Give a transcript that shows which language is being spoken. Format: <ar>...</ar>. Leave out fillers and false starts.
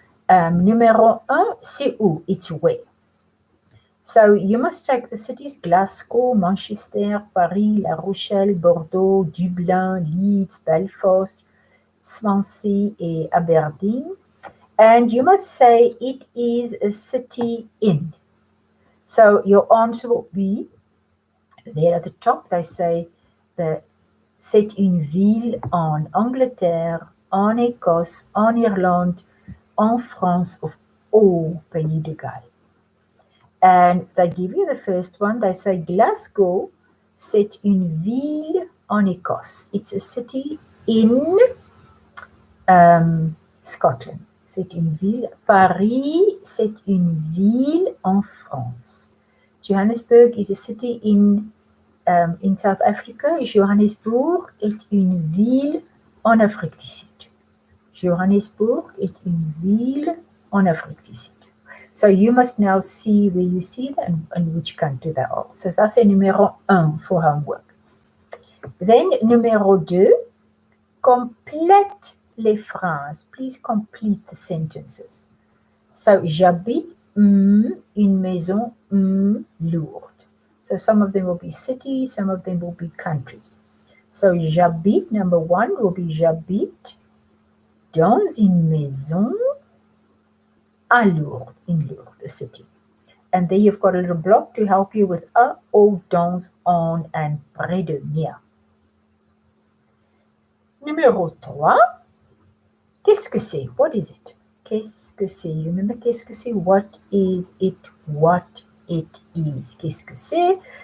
<fr>Numéro 1, c'est où?</fr> <en>It's where. So you must take the cities Glasgow, Manchester, Paris, La Rochelle, Bordeaux, Dublin, Leeds, Belfast, Swansea and Aberdeen. And you must say it is a city in. So your answer will be, there at the top they say,</en> <fr>c'est une ville en Angleterre, en Écosse, en Irlande, en France, or au Pays de Galles.</fr> <en>And they give you the first one. They say</en> <fr>Glasgow, c'est une ville en Écosse.</fr> <en>It's a city in Scotland.</en> <fr>C'est une ville. Paris, c'est une ville en France.</fr> <en>Johannesburg is a city in South Africa.</en> <fr>Johannesburg est une ville en Afrique du Sud. Johannesburg est une ville en Afrique du Sud.</fr> <en>So you must now see where you see them and which country they are.</en> <fr>So ça c'est numéro 1</fr> <en>for homework.</en> <fr>Then numéro 2, complète les phrases.</fr> <en>Please complete the sentences.</en> <fr>So j'habite une maison lourde.</fr> <en>So some of them will be cities, some of them will be countries. So j'habite, number 1 will be</en> <fr>j'habite dans une maison à Lourdes,</fr> <en>in Lourdes, the city. And there you've got a little block to help you with a, au, dans, en, and près de, near.</en> <fr>Numéro 3, qu'est-ce que c'est?</fr> <en>What is it?</en> <fr>Qu'est-ce que c'est?</fr> <en>Remember,</en> <fr>qu'est-ce que c'est?</fr> <en>What is it? What it is. Qu'est-ce que c'est?</en>